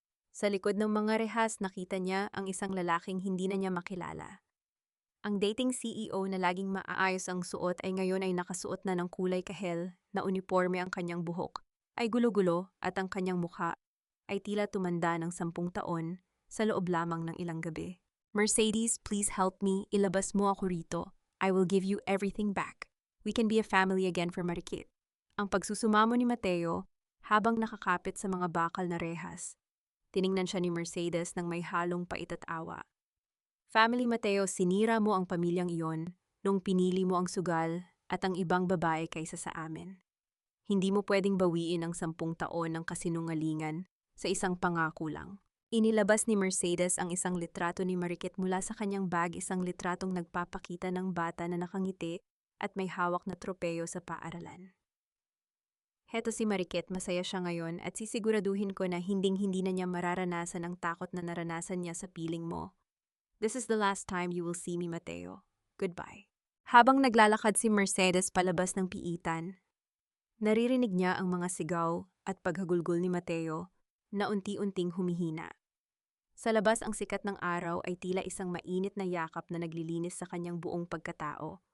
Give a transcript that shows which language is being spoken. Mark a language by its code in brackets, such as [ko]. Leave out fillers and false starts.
[tl] Sa likod ng mga rehas nakita niya ang isang lalaking hindi na niya makilala. Ang dating CEO na laging maaayos ang suot ay ngayon ay nakasuot na ng kulay kahel na uniforme, ang kanyang buhok ay gulo-gulo at ang kanyang mukha ay tila tumanda ng 10 taon sa loob lamang ng ilang gabi. [en] Mercedes, please help me. [tl] Ilabas mo ako rito. [en] I will give you everything back. We can be a family again for Marikit. [tl] Ang pagsusumamo ni Mateo habang nakakapit sa mga bakal na rehas. Tiningnan siya ni Mercedes ng may halong pait at awa. Family Mateo, sinira mo ang pamilyang iyon nung pinili mo ang sugal at ang ibang babae kaysa sa amin. Hindi mo pwedeng bawiin ang 10 taon ng kasinungalingan sa isang pangako lang. Inilabas ni Mercedes ang isang litrato ni Marikit mula sa kanyang bag, isang litratong nagpapakita ng bata na nakangiti at may hawak na tropeyo sa paaralan. Heto si Marikit, masaya siya ngayon at sisiguraduhin ko na hinding-hindi na niya mararanasan ang takot na naranasan niya sa piling mo. [en] This is the last time you will see me, Mateo. Goodbye. [tl] Habang naglalakad si Mercedes palabas ng piitan, naririnig niya ang mga sigaw at paghagulgol ni Mateo na unti-unting humihina. Sa labas, ang sikat ng araw ay tila isang mainit na yakap na naglilinis sa kanyang buong pagkatao.